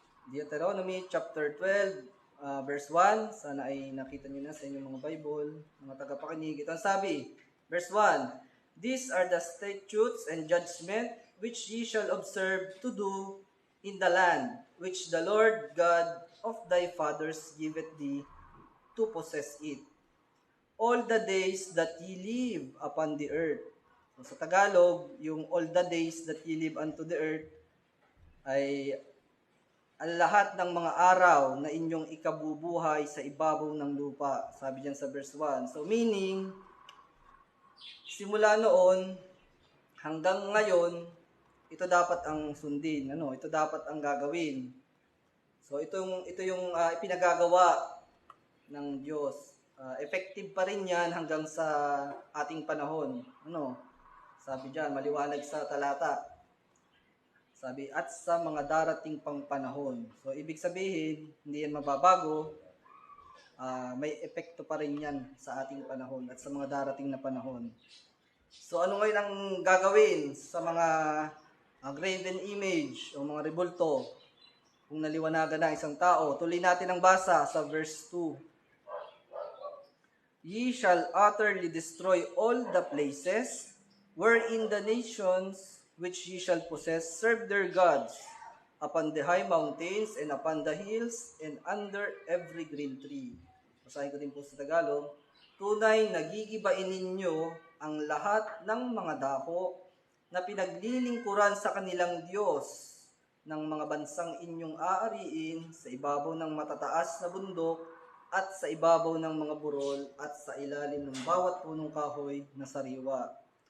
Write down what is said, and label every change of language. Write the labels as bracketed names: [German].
[English] Deuteronomy chapter 12, verse 1. [Filipino] Sana ay nakita niyo na sa inyong mga Bible, mga tagapakinig. Ito ang sabi, verse 1. [English] These are the statutes and judgment which ye shall observe to do in the land which the Lord God of thy fathers giveth thee to possess it, all the days that ye live upon the earth, [Filipino] So, sa Tagalog, yung [English] all the days that ye live unto the earth [Filipino] ay ang lahat ng mga araw na inyong ikabubuhay sa ibabaw ng lupa. Sabi diyan sa verse 1. So meaning, simula noon hanggang ngayon, ito dapat ang sundin. Ito dapat ang gagawin. So ito yung ipinagagawa ng Diyos. Effective pa rin yan hanggang sa ating panahon. Sabi diyan, maliwanag sa talata. Sabi, at sa mga darating pang panahon. So, ibig sabihin, hindi yan mababago. May epekto pa rin yan sa ating panahon at sa mga darating na panahon. So, ano ngayon ang gagawin sa mga graven image o mga rebulto kung naliwanagan na isang tao? Tuloy natin ang basa sa verse 2. [English] Ye shall utterly destroy all the places wherein the nations which ye shall possess serve their gods, upon the high mountains and upon the hills and under every green tree. [Filipino] Basahin ko din po sa Tagalog. Tunay nagigibain ninyo ang lahat ng mga dako na pinaglilingkuran sa kanilang Diyos ng mga bansang inyong aariin sa ibabaw ng matataas na bundok at sa ibabaw ng mga burol at sa ilalim ng bawat punong kahoy na sariwa.